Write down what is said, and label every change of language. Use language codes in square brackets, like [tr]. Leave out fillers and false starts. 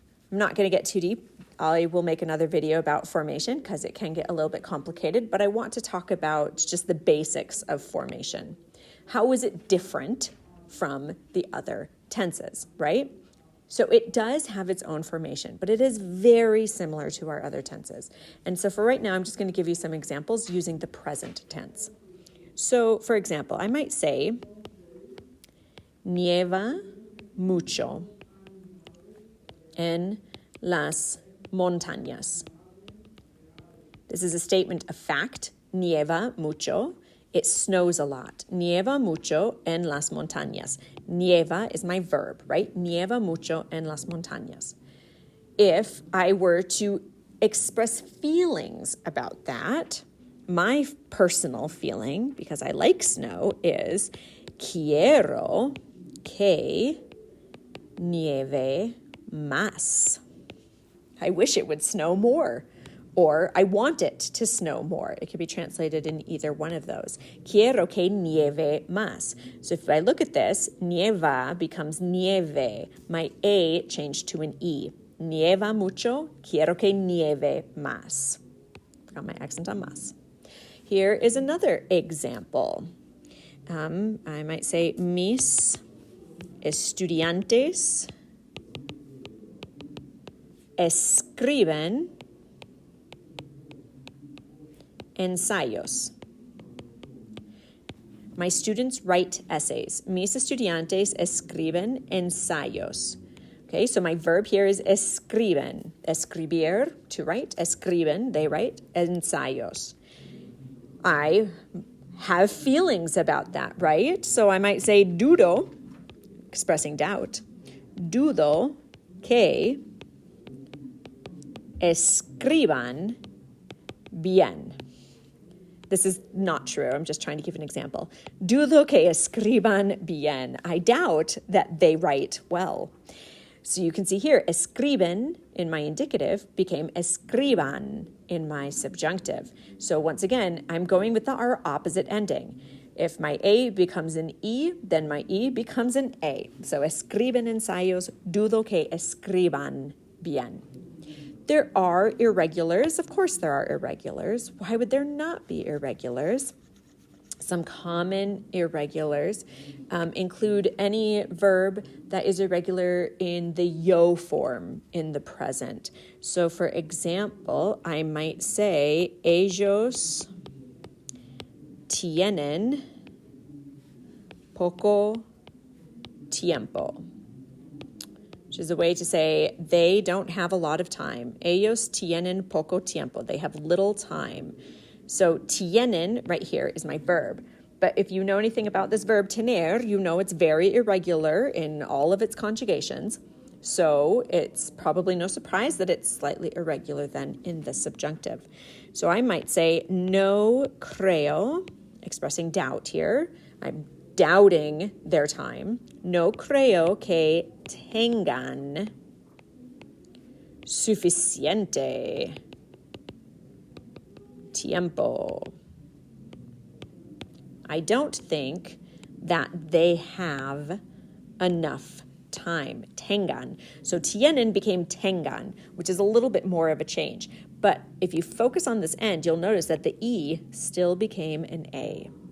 [en] I'm not going to get too deep. I will make another video about formation because it can get a little bit complicated, but I want to talk about just the basics of formation. How is it different from the other tenses, right? So it does have its own formation, but it is very similar to our other tenses. And so for right now, I'm just going to give you some examples using the present tense. So for example, I might say, [es] nieva mucho en las montañas. [en] This is a statement of fact. [es] Nieva mucho. [en] It snows a lot. [es] Nieva mucho en las montañas. Nieva [en] is my verb, right? [es] Nieva mucho en las montañas. [en] If I were to express feelings about that, my personal feeling, because I like snow, is [es] quiero que nieve más. [en] I wish it would snow more, or I want it to snow more. It could be translated in either one of those. [es] Quiero que nieve más. [en] So if I look at this, nieva becomes nieve. My A changed to an E. [es] Nieva mucho, quiero que nieve más. [en] Got my accent on más. Here is another example. I might say, [es] mis estudiantes escriben ensayos. [en] My students write essays. [es] Mis estudiantes escriben ensayos. [en] Okay, so my verb here is escriben. Escribir, to write. Escriben, they write. Ensayos. I have feelings about that, right? So I might say dudo, expressing doubt. [es] Dudo que escriban bien. [en] This is not true. I'm just trying to give an example. [es] Dudo que escriban bien. [en] I doubt that they write well. So you can see here, escriben in my indicative became escriban in my subjunctive. So once again, I'm going with our opposite ending. If my A becomes an E, then my E becomes an A. [es] So escriben ensayos, dudo que escriban bien. [en] There are irregulars. Of course there are irregulars. Why would there not be irregulars? Some common irregulars include any verb that is irregular in the yo form in the present. So for example, I might say, [es] ellos tienen poco tiempo, [en] which is a way to say they don't have a lot of time. [es] Ellos tienen poco tiempo. [en] They have little time. So tienen right here is my verb. But if you know anything about this verb tener, you know it's very irregular in all of its conjugations. So it's probably no surprise that it's slightly irregular then in the subjunctive. So I might say [es] no creo, [en] expressing doubt here. I'm doubting their time. [es] No creo que tengan suficiente tiempo. [en] I don't think that they have enough time. Tengan. So tienen became tengan, which is a little bit more of a change. But if you focus on this end, you'll notice that the E still became an A.